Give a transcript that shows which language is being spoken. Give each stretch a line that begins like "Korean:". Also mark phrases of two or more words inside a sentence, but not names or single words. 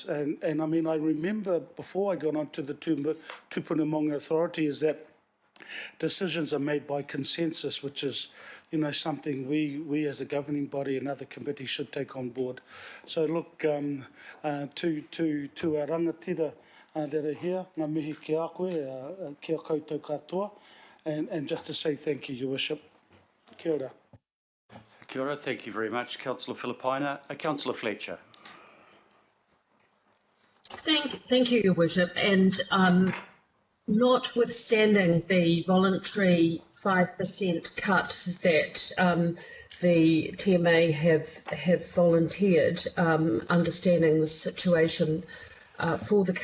English: And I mean, I remember before I got onto the Tupunamonga Authority is that decisions are made by consensus, which is, you know, something we as a governing body and other committees should take on board. So look, to our rangatira that are here,
Māori: ngā mihi ki a koe, kia koutou katoa,
English: and just to say thank you, Your Worship.
Māori: Kia ora. Kia ora,
English: thank you very much, Councillor Filipaina. Councillor Fletcher. Thank you, Your Worship. And notwithstanding the voluntary 5% cut that the TMA have volunteered, understanding the situation for the